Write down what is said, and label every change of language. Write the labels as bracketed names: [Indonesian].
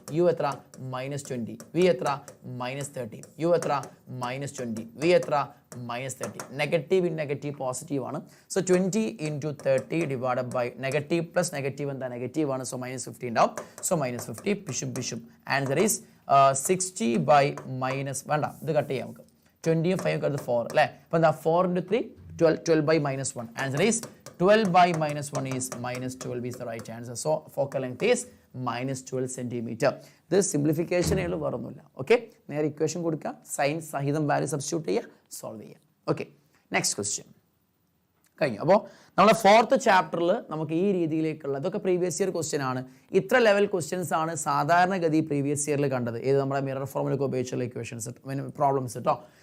[Malayalam] U എത്ര, -20, V എത്ര, -30, U എത്ര, -20, വി എത്ര, -30. [English] Negative in negative positive ആണ്. So 20 × 30 divided by negative plus negative [Malayalam] എന്താ, നെഗറ്റീവ് ആണ്. [English] So -50 ഉണ്ടാവും. [Malayalam] സോ -50 പിശും. [English] answer is 60 by [Malayalam] വേണ്ട, ഇത് കട്ട് ചെയ്യാം നമുക്ക്. 20 5 അടുത്ത് 4 അല്ലേ. അപ്പോൾ എന്താ, 4 × 3 12 by -1. [English] Answer is 12 by -1 is -12 is the right answer. So focal length is -12 centimeter. This simplification [Malayalam] ആണ്, വേറൊന്നുമില്ല. ഓക്കെ, നേരെ ഇക്വേഷൻ കൊടുക്കുക, സൈൻ സഹിതം വാല്യൂ സബ്സ്റ്റിറ്റ്യൂട്ട് ചെയ്യുക, സോൾവ് ചെയ്യുക. ഓക്കെ, നെക്സ്റ്റ് ക്വസ്റ്റ്യൻ കഴിഞ്ഞു. അപ്പോൾ നമ്മുടെ 4th ചാപ്റ്ററിൽ നമുക്ക് ഈ രീതിയിലേക്കുള്ള ഇതൊക്കെ പ്രീവിയസ് ഇയർ ക്വസ്റ്റ്യൻ ആണ്. ഇത്ര ലെവൽ ക്വസ്റ്റ്യൻസ് ആണ് സാധാരണഗതി പ്രീവിയസ് ഇയറിൽ കണ്ടത്. ഏത് നമ്മുടെ മിറർ ഫോർമുലയൊക്കെ ഉപയോഗിച്ചുള്ള ഇക്വേഷൻസ് പ്രോബ്ലംസ് കേട്ടോ.